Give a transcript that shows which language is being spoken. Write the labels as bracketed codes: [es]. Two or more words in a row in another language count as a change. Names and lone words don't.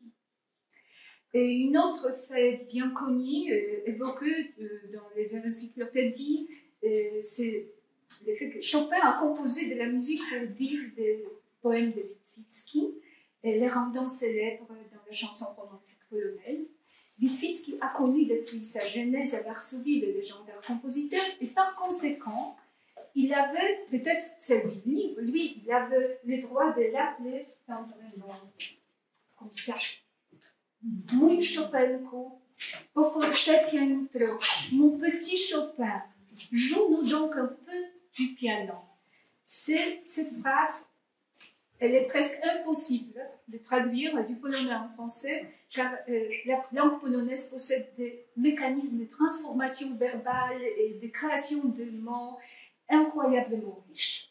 [fr] Et une autre fait bien connue, évoquée dans les encyclopédies, c'est le fait que Chopin a composé de la musique pour 10 des poèmes de Witwicki, les rendant célèbres dans la chanson romantique polonaise. Witwicki a connu depuis sa jeunesse à Varsovie le légendaire compositeur et par conséquent, il avait, peut-être c'est lui, il avait le droit de l'appeler tendrement comme ça. [pl] Mój Chopinko, po fortepianitro, [fr] mon petit Chopin, joue-nous donc un peu du piano. Cette phrase, elle est presque impossible de traduire du polonais en français, car la langue polonaise possède des mécanismes de transformation verbale et de création de mots incroyablement riches.